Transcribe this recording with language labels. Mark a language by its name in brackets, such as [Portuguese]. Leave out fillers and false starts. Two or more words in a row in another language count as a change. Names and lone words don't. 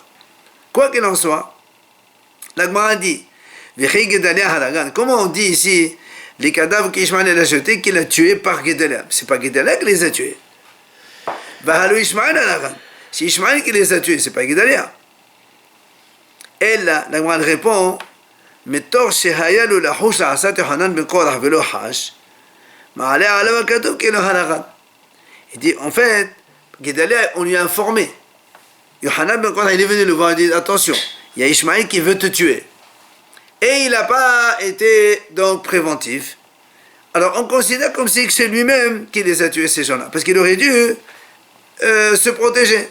[French] Quoi qu'il en soit, l'Agma a dit, comment on dit ici les cadavres qu'Ishmael a jetés, qu'il a tués par Guédalia? C'est pas Guédalia qui les a tués. Si Ishmael qui les a tués, c'est pas Guédalia. Et là, l'Agma répond, [Hebrew] מתוך שהיה לו לחוש לעצת יוחנן בן קרח ולא חש, מעלה עליו הכתוב כאילו הרגן. [French] Il dit, en fait, Guédalia, on lui a informé. Yohanan, quand il est venu le voir, il dit, attention, il y a Ishmaël qui veut te tuer. Et il n'a pas été donc préventif. Alors on considère comme si c'est lui-même qui les a tués, ces gens-là, parce qu'il aurait dû se protéger.